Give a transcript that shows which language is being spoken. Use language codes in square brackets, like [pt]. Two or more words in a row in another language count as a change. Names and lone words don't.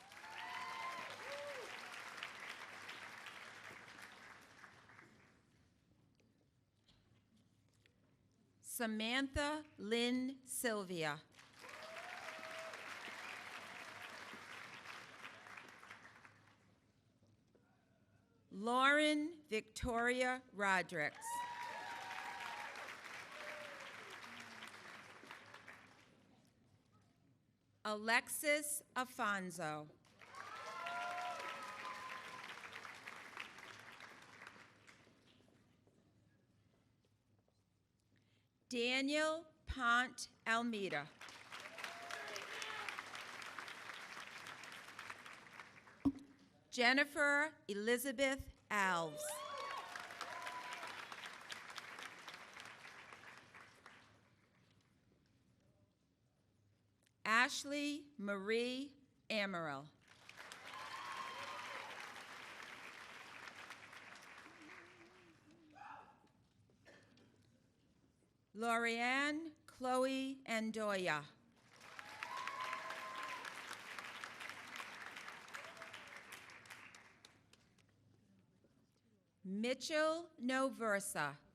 [en] Samantha Lynn Sylvia. Lauren Victoria Rodricks. Alexis Afonso. Daniel Pont Almeida. Jennifer Elizabeth Alves. Ashley Marie Amaral. Lorianne Chloe Andoya. Mitchell Noversa.